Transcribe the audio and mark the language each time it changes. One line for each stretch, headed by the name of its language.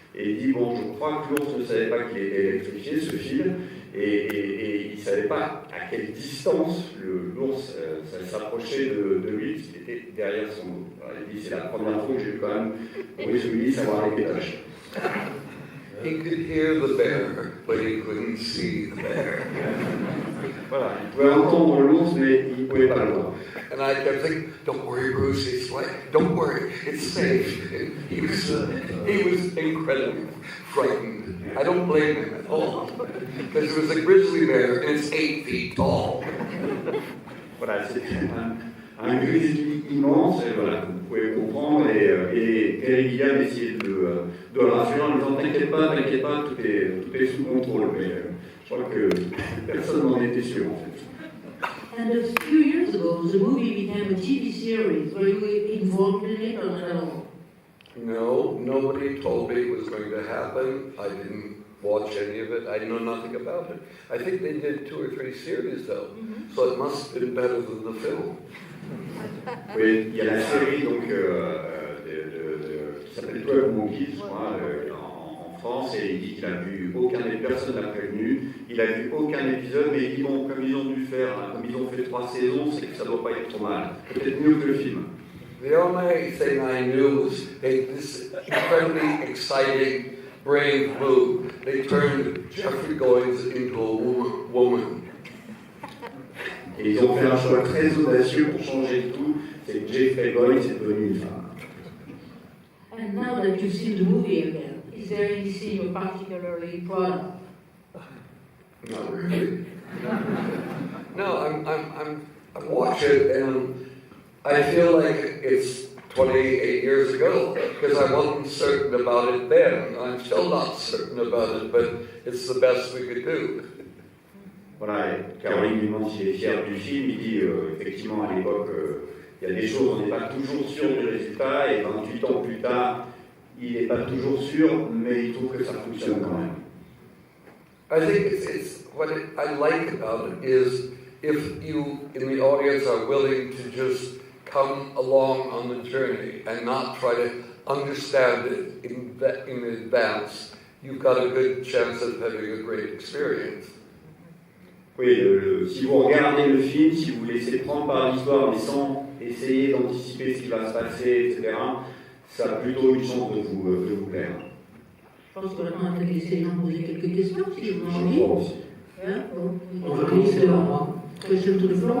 French: Et il dit, bon, je crois que l'ours ne savait pas qu'il était électrifié, ce fil, et il ne savait pas à quelle distance l'ours s'approchait de lui, parce qu'il était derrière son dos. Alors, il dit, c'est la première fois que j'ai vu quand même Bruce Willis avoir les pétages.
English: He could hear the bear, but he couldn't see the bear.
French: Voilà, il pouvait entendre l'ours, mais il ne pouvait pas le voir.
English: And I kept thinking, don't worry, Bruce, it's like, don't worry, it's safe. And he was incredibly frightened. I don't blame him at all, because it was a grizzly bear and it's 8 feet tall.
French: Voilà, un grizzly immense, et voilà, vous pouvez comprendre, et Terry Gilliam essayait de le rassurer en disant t'inquiète pas, tout est sous contrôle, mais je crois que personne n'en était sûr en fait.
English: And a few years ago, the movie became a TV series. Were you involved in it or not at all? No, nobody told me it was going to happen. I didn't watch any of it. I know nothing about it. I think they did 2 or 3 series though, so it must have been better than the film.
French: Oui, il y a la série donc, qui s'appelle 12 Monkeys, je crois, en France, et il dit qu'il a vu personne n'a prévenu, il a vu aucun épisode, mais il dit bon, comme ils ont dû faire, comme ils ont fait 3 saisons, c'est que ça ne doit pas être trop mal. Peut-être mieux que le film.
English: The only thing I knew was this incredibly exciting, brave move. They turned Jeffrey Goins into a woman.
French: Et ils ont fait un choix très audacieux pour changer tout, c'est que Jeffrey Goins est devenu une femme.
English: And now that you've seen the movie again, is there anything you're particularly proud of? Not really. No, I watch it and I feel like it's 28 years ago because I wasn't certain about it then. I'm still not certain about it, but it's the best we could do.
French: Voilà, et Caroline lui demande s'il est fier du film, il dit effectivement à l'époque, il y a des choses, on n'est pas toujours sûr du résultat, et 28 ans plus tard, il n'est pas toujours sûr, mais il trouve que ça fonctionne quand même.
English: I think it's what I like about it is if you in the audience are willing to just come along on the journey and not try to understand it in advance, you've got a good chance of having a great experience.
French: Oui, si vous regardez le film, si vous vous laissez prendre par l'histoire, mais sans essayer d'anticiper ce qui va se passer, etc., ça a plutôt une chance de vous plaire. Je pense qu'on va laisser les gens poser quelques questions, si vous en Je avez. crois aussi. Hein? On va commencer par
English: question to the floor.